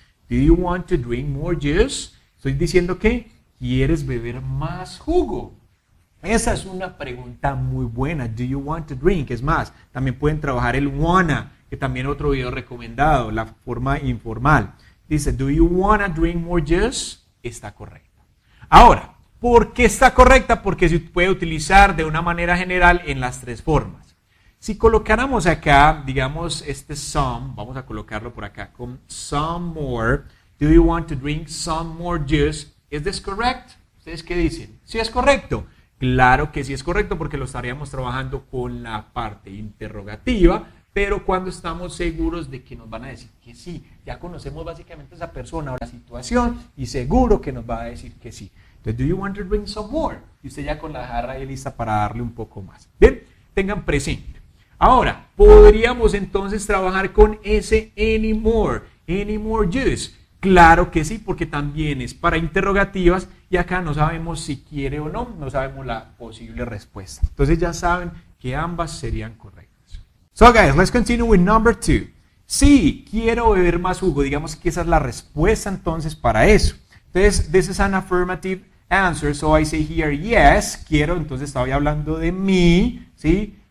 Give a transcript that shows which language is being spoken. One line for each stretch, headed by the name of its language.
English: Do you want to drink more juice?
Spanish: Estoy diciendo que ¿quieres beber más jugo? Esa es una pregunta muy buena.
English: Do you want to drink?
Spanish: Es más, también pueden trabajar el wanna, que también otro video recomendado, la forma informal.
English: Dice, do you wanna drink more juice?
Spanish: Está correcta. Ahora, ¿por qué está correcta? Porque se puede utilizar de una manera general en las tres formas. Si colocáramos acá, digamos, este some, vamos a colocarlo por acá con some more.
English: Do you want to drink some more juice? ¿Is this correct?
Spanish: ¿Ustedes qué dicen? ¿Sí es correcto? Claro que sí es correcto porque lo estaríamos trabajando con la parte interrogativa, pero cuando estamos seguros de que nos van a decir que sí. Ya conocemos básicamente a esa persona o la situación y seguro que nos va a decir que sí. Entonces,
English: do you want to drink some more?
Spanish: Y usted ya con la jarra ahí lista para darle un poco más. Bien, tengan presente. Ahora, podríamos entonces trabajar con ese any more juice. Claro que sí, porque también es para interrogativas y acá no sabemos si quiere o no sabemos la posible respuesta. Entonces ya saben que ambas serían correctas.
English: So guys, let's continue with number 2.
Spanish: Sí, quiero beber más jugo. Digamos que esa es la respuesta entonces para eso. Entonces,
English: this is an affirmative answer, so I say here yes,
Spanish: quiero, entonces estaba hablando de mí, ¿sí?